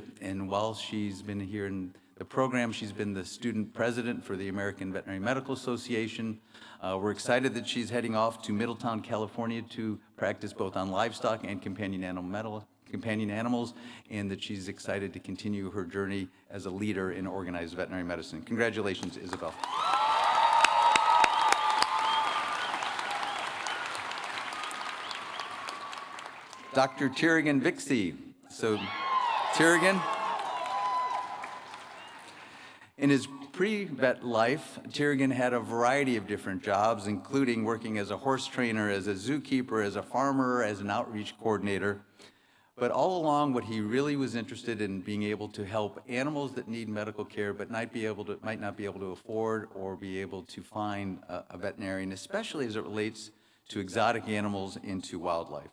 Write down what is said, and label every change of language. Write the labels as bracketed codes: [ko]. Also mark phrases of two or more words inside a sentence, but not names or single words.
[en] And while she's been here in the program, she's been the student president for the American Veterinary Medical Association. We're excited that she's heading off to Middletown, California to practice both on livestock and companion animals, and that she's excited to continue her journey as a leader in organized veterinary medicine. Congratulations, Isabel. Dr. Tiergan Vixie. So, Tiergan, in his pre-vet life, Tiergan had a variety of different jobs, including working as a horse trainer, as a zookeeper, as a farmer, as an outreach coordinator. But all along, what he really was interested in being able to help animals that need medical care but might not be able to afford or be able to find a veterinarian, especially as it relates to exotic animals into wildlife.